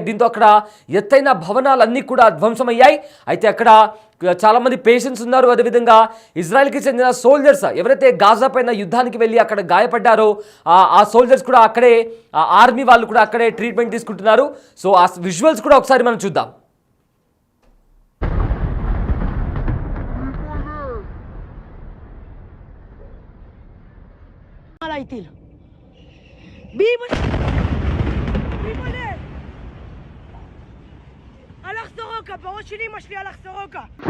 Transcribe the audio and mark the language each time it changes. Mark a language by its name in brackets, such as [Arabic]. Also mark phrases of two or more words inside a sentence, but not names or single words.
[Telugu] దీంతో అక్కడ ఎత్తైన భవనాలన్నీ కూడా ధ్వంసమయ్యాయి. అయితే అక్కడ చాలామంది పేషెంట్స్ ఉన్నారు. అదేవిధంగా ఇజ్రాయెల్కి చెందిన సోల్జర్స్ ఎవరైతే గాజా పైన యుద్ధానికి వెళ్ళి అక్కడ గాయపడ్డారో ఆ సోల్జర్స్ కూడా అక్కడే, ఆర్మీ వాళ్ళు కూడా అక్కడే ట్రీట్మెంట్ తీసుకుంటున్నారు. సో ఆ విజువల్స్ కూడా ఒకసారి మనం చూద్దాం. איטיל. ביבולה! [Hebrew] הלך סורוקה, בראש של אמא שלי הלך סורוקה.